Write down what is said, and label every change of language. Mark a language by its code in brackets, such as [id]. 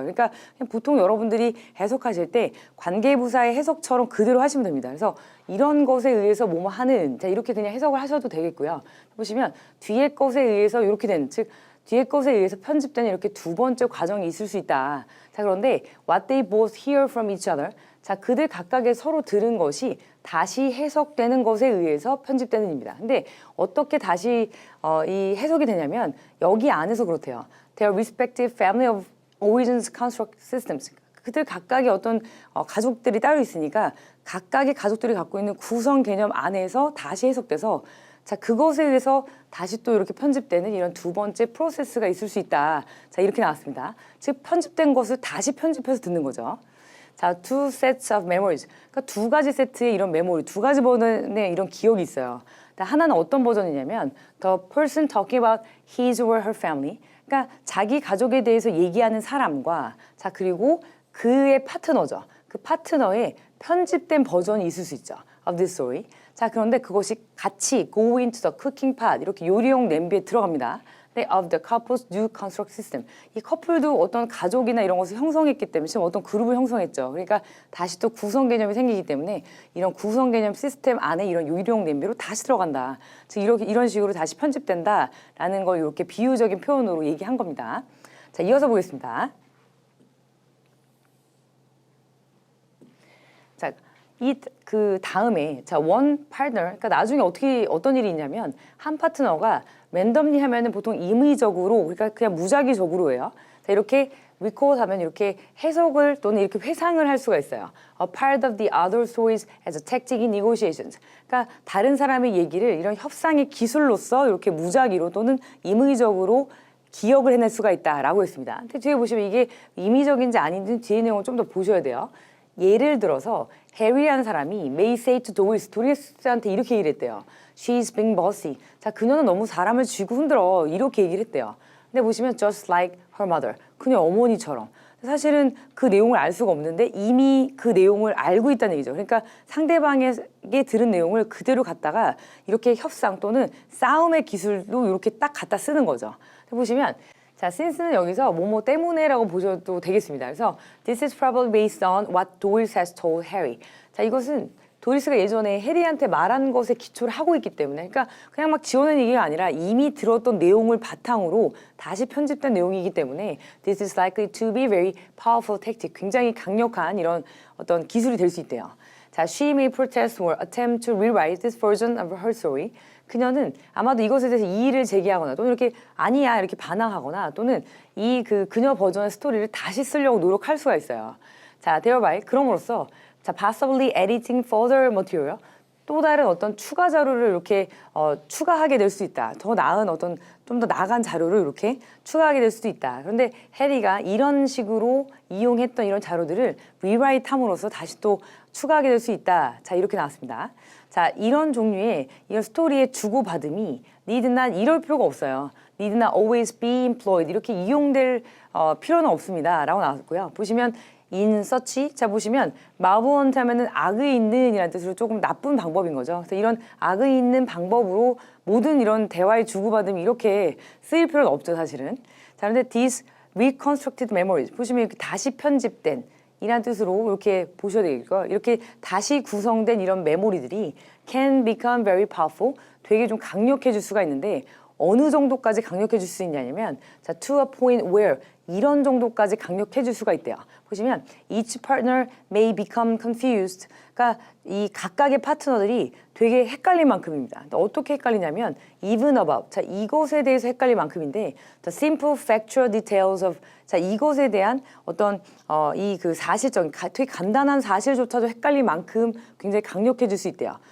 [ko] 그러니까 그냥 보통 여러분들이 해석하실 때 관계부사의 해석처럼 그대로 하시면 됩니다. 그래서 이런 것에 의해서 뭐뭐 하는 자, 이렇게 그냥 해석을 하셔도 되겠고요. 보시면 뒤에 것에 의해서 이렇게 된 즉 뒤에 것에 의해서 편집된 이렇게 두 번째 과정이 있을 수 있다. [en] 자, 그런데 what they both hear from each other. [ko] 자, 그들 각각의 서로 들은 것이 다시 해석되는 것에 의해서 편집되는 입니다. 근데 어떻게 다시 이 해석이 되냐면 여기 안에서 그렇대요. [en] Their respective family of origins construct systems. [ko] 그들 각각의 어떤 가족들이 따로 있으니까 각각의 가족들이 갖고 있는 구성 개념 안에서 다시 해석돼서 자, 그것에 의해서 다시 또 이렇게 편집되는 이런 두 번째 프로세스가 있을 수 있다. 자, 이렇게 나왔습니다. 즉 편집된 것을 다시 편집해서 듣는 거죠. [en] 자, two sets of memories. [ko] 그러니까 두 가지 세트의 이런 메모리, 두 가지 버전의 이런 기억이 있어요. 하나는 어떤 버전이냐면 [en] the person talking about his or her family. [ko] 그러니까 자기 가족에 대해서 얘기하는 사람과 자, 그리고 그의 파트너죠. 그 파트너의 편집된 버전이 있을 수 있죠. [en] of this story. [ko] 자, 그런데 그것이 같이 [en] go into the cooking pot [ko] 이렇게 요리용 냄비에 들어갑니다. [en] of the couple's new construct system. [ko] 이 커플도 어떤 가족이나 이런 것을 형성했기 때문에 지금 어떤 그룹을 형성했죠. 그러니까 다시 또 구성 개념이 생기기 때문에 이런 구성 개념 시스템 안에 이런 요리용 냄비로 다시 들어간다. 즉 이런 식으로 다시 편집된다라는 걸 이렇게 비유적인 표현으로 얘기한 겁니다. 자, 이어서 보겠습니다. 자, 그 다음에 [en] one partner, [ko] 그러니까 나중에 어떤 일이 있냐면 한 파트너가 랜덤리 하면은 보통 임의적으로, 그러니까 그냥 무작위적으로 해요. 자, 이렇게 recall 하면 이렇게 해석을 또는 이렇게 회상을 할 수가 있어요. [en] A part of the other stories as a tactic in negotiations. [ko] 그러니까 다른 사람의 얘기를 이런 협상의 기술로서 이렇게 무작위로 또는 임의적으로 기억을 해낼 수가 있다라고 했습니다. 근데 뒤에 보시면 이게 임의적인지 아닌지 뒤에 내용을 좀 더 보셔야 돼요. 예를 들어서 해리라는 사람이 [en] may say to [ko] 도리스한테 이렇게 얘기를 했대요. [en] She's being bossy. [ko] 자, 그녀는 너무 사람을 쥐고 흔들어. 이렇게 얘기를 했대요. 근데 보시면 [en] just like her mother. [ko] 그녀 어머니처럼. 사실은 그 내용을 알 수가 없는데 이미 그 내용을 알고 있다는 얘기죠. 그러니까 상대방에게 들은 내용을 그대로 갖다가 이렇게 협상 또는 싸움의 기술로 이렇게 딱 갖다 쓰는 거죠. 보시면 자, since는 여기서 뭐뭐 때문에라고 보셔도 되겠습니다. 그래서 [en] this is probably based on what Doris has told Harry. [ko] 자, 이것은 도리스가 예전에 해리한테 말한 것에 기초를 하고 있기 때문에, 그러니까 그냥 막 지어낸 얘기가 아니라 이미 들었던 내용을 바탕으로 다시 편집된 내용이기 때문에 [en] this is likely to be very powerful tactic. [ko] 굉장히 강력한 이런 어떤 기술이 될 수 있대요. [en] 자, she may protest or attempt to rewrite this version of her story. [ko] 그녀는 아마도 이것에 대해서 이의를 제기하거나 또는 이렇게 아니야 이렇게 반항하거나 또는 그녀 버전의 스토리를 다시 쓰려고 노력할 수가 있어요. [en] 자, thereby [ko] 그럼으로써 [en] 자, possibly editing further material. [ko] 또 다른 어떤 추가 자료를 이렇게 추가하게 될 수 있다. 더 나은 어떤 좀 더 나간 자료를 이렇게 추가하게 될 수도 있다. 그런데 해리가 이런 식으로 이용했던 이런 자료들을 rewrite 함으로써 다시 또 추가하게 될 수 있다. 자, 이렇게 나왔습니다. 자, 이런 종류의 이런 스토리의 주고받음이 [en] need not [ko] 이럴 필요가 없어요. [en] need not always be employed. [ko] 이렇게 이용될 필요는 없습니다. 라고 나왔고요. 보시면 [en] in such, [ko] 자 보시면 malevolent 하면은 악의 있는 이라는 뜻으로 조금 나쁜 방법인 거죠. 그래서 이런 악의 있는 방법으로 모든 이런 대화의 주고받음이 이렇게 쓰일 필요는 없죠, 사실은. 자, 그런데 [en] these reconstructed memories, [ko] 보시면 이렇게 다시 편집된 이란 뜻으로 이렇게 보셔야 되겠고요. 이렇게 다시 구성된 이런 메모리들이 [en] can become very powerful, [ko] 되게 좀 강력해질 수가 있는데 어느 정도까지 강력해질 수 있냐면 자, [en] to a point where [ko] 이런 정도까지 강력해질 수가 있대요. [en] 보시면 each partner may become confused. [ko] 그러니까 이 각각의 파트너들이 되게 헷갈릴 만큼입니다. 어떻게 헷갈리냐면 [en] even about. [ko] 자, 이것에 대해서 헷갈릴 만큼인데 [en] the simple factual details of. [ko] 자, 이것에 대한 어떤 그 사실적, 되게 간단한 사실조차도 헷갈릴 만큼 굉장히 강력해질 수 있대요.